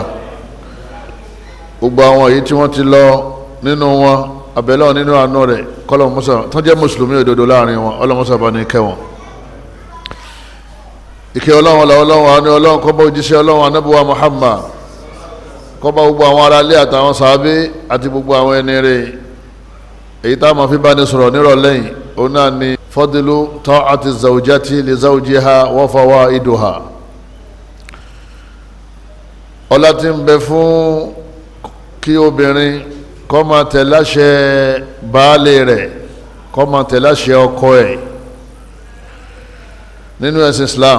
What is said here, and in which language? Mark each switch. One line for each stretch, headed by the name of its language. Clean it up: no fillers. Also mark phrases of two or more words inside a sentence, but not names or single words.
Yoruba: gbogbo àwọn èyí tí wọ́n ti lọ nínú wọn, abẹ́lẹ́ nínú àánú rẹ̀, kọ́lọ́mọsà tó jẹ́ mùsùlùmí òdodo láàrin wọn, ọlọ́mọsà bá ní kẹ́ wọn. ìkẹ́ Ọlọ́run Ọlọ́run àánú Ọlọ́run kó bá òjíṣẹ́ Ọlọ́run Ànábì wa Muhammad, kó bá gbogbo àwọn ará ilé àtàwọn sàábé àti gbogbo àwọn ẹni rẹ̀. èyí tá a máa fi bá ní sọ̀rọ̀ nírọ̀lẹ́yìn òun náà ni
Arabic: فضل طاعة الزوجة لزوجها وفوائدها.
Yoruba: ọlá tí ń bẹ fún kí obìnrin kó máa tẹ̀lé àṣẹ baálé rẹ̀, kó máa tẹ̀lé àṣẹ ọkọ ẹ̀ nínú ẹ̀sìn Islam.